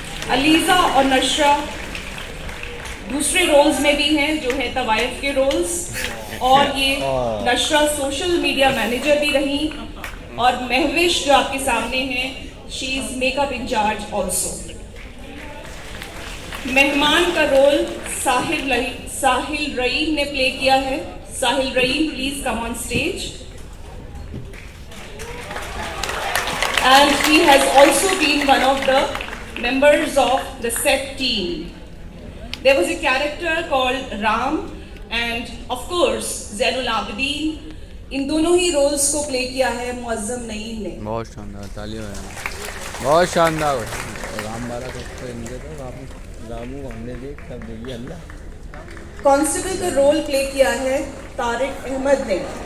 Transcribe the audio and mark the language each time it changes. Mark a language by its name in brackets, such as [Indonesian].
[Hindi] ELISA और नशरा दूसरे roles में भी हैं जो है तवायफ के रोल्स, और ये नशरा सोशल मीडिया मैनेजर भी रही, और महविश जो आपके सामने हैं [English] She is makeup in charge also. [Hindi] मेहमान का रोल साहिल रईम ने प्ले किया है। साहिल Raeem, please come on stage. [English] And he has also been one of the members of the set team. There was a character called Ram and of course Zainul Abidin. [Hindi] इन दोनों ही roles को play किया है मुअज्जम नईम ने। बहुत शानदार, तालियां हैं, बहुत शानदार। राम बारा को इनके तो रामू हमने देख सब देखी अल्लाह। कांस्टेबल का रोल प्ले किया है तारिक अहमद ने।